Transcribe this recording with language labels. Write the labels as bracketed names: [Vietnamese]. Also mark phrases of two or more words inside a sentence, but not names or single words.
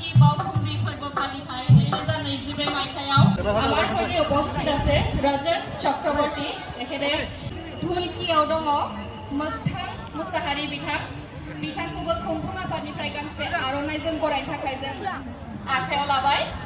[Bodo] बावखुंग्रि फोरबो फालिथाय 2024 मायथाइयाव [Bangla] আমার সঙ্গে উপস্থিত আছে [Bodo] रजत चक्रवर्ती এখানে ঢুলকিयाव दङ मोगथां मुसाहारि बिथांखौबो खुंफुं आफादनिफ्राय गांसे आर'नाइजों बरायनो थाखाय जों आखायाव लाबाय